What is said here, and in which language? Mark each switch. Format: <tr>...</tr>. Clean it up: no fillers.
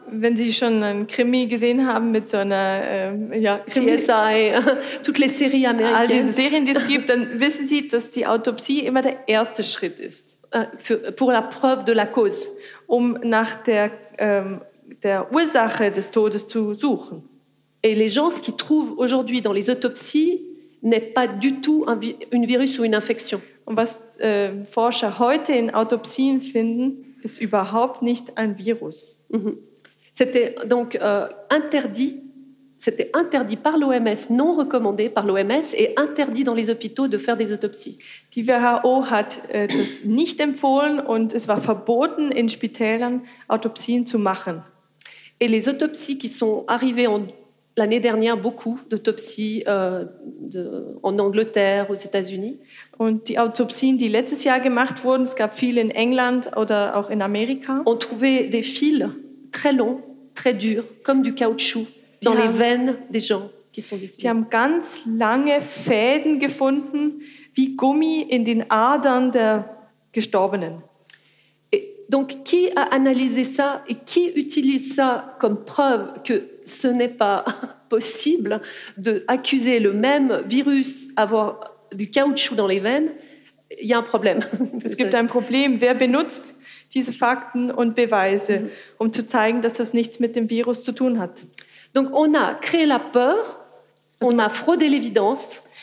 <de>Wenn Sie schon einen Krimi gesehen haben mit so einer</de> <fr>CSI, toutes les séries américaines.</fr> <de>All diese Serien, die es gibt, dann wissen Sie, dass die Autopsie immer der erste Schritt ist.</de> <fr>Pour la preuve de la cause.</fr> <de>Um nach der Ursache des Todes zu suchen.</de> <fr>Et les gens, ce qu'ils trouvent aujourd'hui dans les autopsies, n'est pas du tout un virus ou une infection.</fr> <de>Und was Forscher heute in Autopsien finden, ist überhaupt nicht ein Virus. Mm-hmm.</de> <fr>C'était donc interdit par l'OMS, non recommandé par l'OMS et interdit dans les hôpitaux de faire des autopsies.</fr> <de>Die WHO hat das nicht empfohlen und es war verboten, in Spitälern Autopsien zu machen.</de> <fr>Et les autopsies qui sont arrivées l'année dernière, beaucoup d'autopsies en Angleterre, aux États-Unis.</fr> <de>Und die Autopsien, die letztes Jahr gemacht wurden, es gab viele in England oder auch in Amerika.</de> <fr>Ont trouvé des fils très longs, très durs, comme du caoutchouc. Dans les veines des gens qui sont décédés.</fr> <de>Die haben ganz lange Fäden gefunden, wie Gummi in den Adern der Gestorbenen.</de> <fr>Donc, qui a analysé ça et qui utilise ça comme preuve que ce n'est pas possible d'accuser le même virus d'avoir du caoutchouc dans les veines? Il y a un problème.</fr> <de>Es gibt ein Problem. Wer benutzt diese Fakten und Beweise, um zu zeigen, dass das nichts mit dem Virus zu tun hat?</de> <fr>Donc, on a créé la peur, on a fraudé l'évidence.</fr>